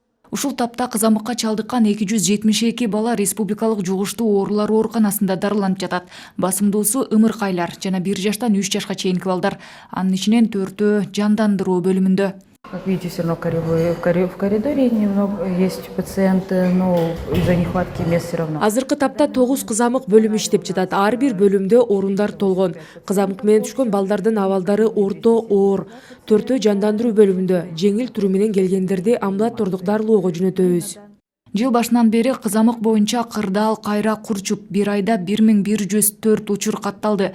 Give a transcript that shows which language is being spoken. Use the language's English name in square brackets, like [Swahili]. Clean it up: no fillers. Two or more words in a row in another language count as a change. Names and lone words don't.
[Kyrgyz] Ушул тапта кызамыкка чалдыккан 272 бала республикалык жугуштуу оорулар ооруканасында дарыланып жатат. Басымдуусу ымыркайлар жана 1 жаштан 3 жашка чейинки балдар. Анын ичинен 4-өө жандандыруу бөлүмүндө. [Russian] Как видите, все равно в коридоре немного есть пациенты, но из-за нехватки мест все равно. [Kyrgyz] Азыркы тапта 9 кызамык бөлүмү иштеп жатат. Ар бир бөлүмдө орундар толгон. Кызамык менен түшкөн балдардын абалдары орто, оор. 4-өө жандандыруу бөлүмүндө жеңил түрү менен келгендерди амбулатордук дарылоого жөнөтөбүз. Жыл башынан бери кызамык боюнча Кырдаал, Кайра, Курчуп бир айда 1104 учур катталды.